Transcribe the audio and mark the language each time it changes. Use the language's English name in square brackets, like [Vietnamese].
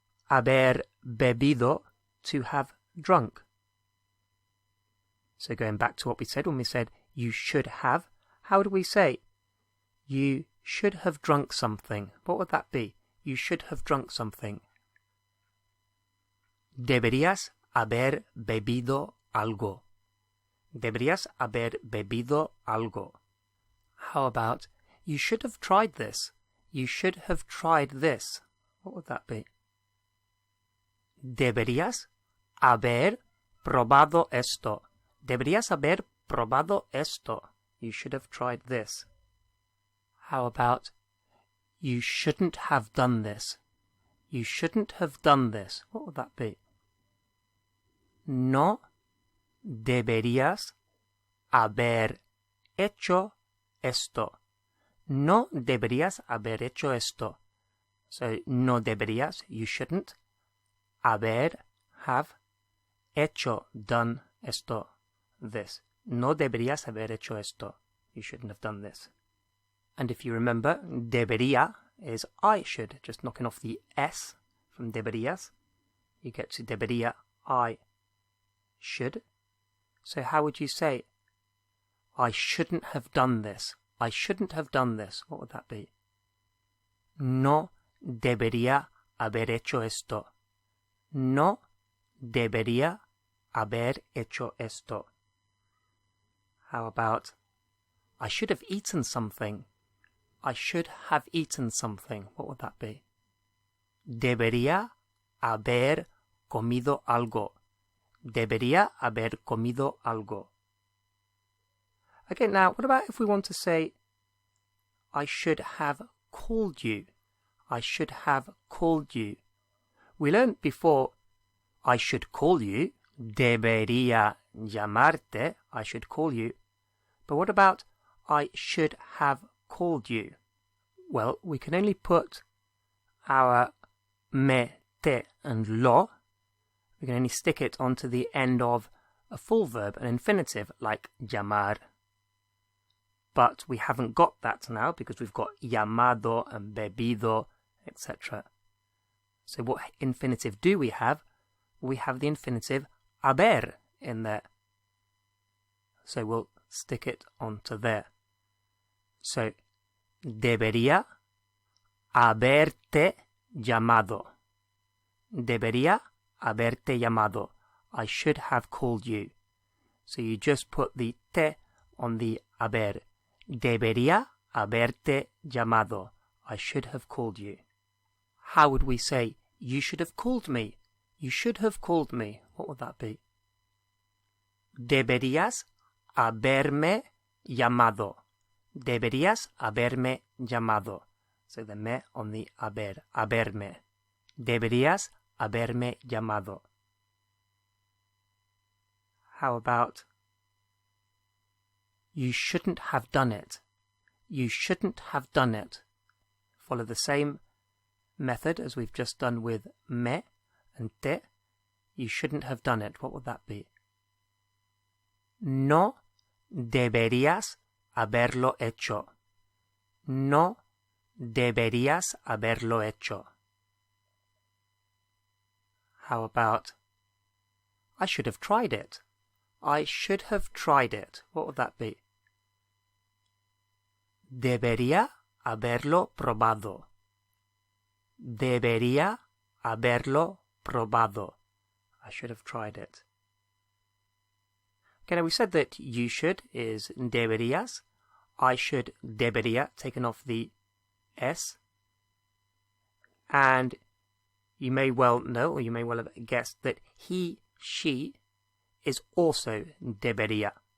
[Spanish] Haber bebido, [English] to have drunk. So going back to what we said when we said you should have, how do we say you should have drunk something? What would that be? You should have drunk something. [Spanish] Deberías haber bebido algo. Deberías haber bebido algo. [English] How about you should have tried this? You should have tried this. What would that be? [Spanish] Deberías haber probado esto. Deberías haber probado esto. [English] You should have tried this. How about you shouldn't have done this? You shouldn't have done this. What would that be? [Spanish] No deberías haber hecho esto. No deberías haber hecho esto. So, no deberías, [English] you shouldn't. [Spanish] Haber, have. Hecho, done, esto, this. No deberías haber hecho esto. [English] You shouldn't have done this. And if you remember, debería is I should, just knocking off the S from deberías. You get to debería, I should. So how would you say, I shouldn't have done this? I shouldn't have done this. What would that be? [Spanish] No debería haber hecho esto. No debería haber hecho esto. [English] How about, I should have eaten something. I should have eaten something. What would that be? [Spanish] Debería haber comido algo. Debería haber comido algo. [English] Okay, now what about if we want to say, I should have called you. I should have called you. We learned before, I should call you. [Spanish] Debería llamarte. [English] I should call you. But what about I should have called you? Well, we can only put our me, te, and lo. We can only stick it onto the end of a full verb, an infinitive, like llamar. But we haven't got that now because we've got llamado and bebido, etc. So what infinitive do we have? We have the infinitive haber in there. So we'll stick it onto there. [Spanish] So, debería haberte llamado. Debería haberte llamado. [English] I should have called you. So you just put the te on the haber. [Spanish] Debería haberte llamado. [English] I should have called you. How would we say, you should have called me? You should have called me. What would that be? [Spanish] Deberías haberme llamado. Deberías haberme llamado. [English] So the me on the [Spanish] haber. Haberme. Deberías haberme llamado. [English] How about, you shouldn't have done it. You shouldn't have done it. Follow the same method as we've just done with me and te. You shouldn't have done it. What would that be? [Spanish] No deberías haberlo hecho. No deberías haberlo hecho. [English] How about, I should have tried it. I should have tried it. What would that be? [Spanish] Debería haberlo probado. Debería haberlo probado. [English] I should have tried it. Okay, now we said that you should is deberías. I should, debería, taken off the S. And you may well know, or you may well have guessed, that he, she, is also debería.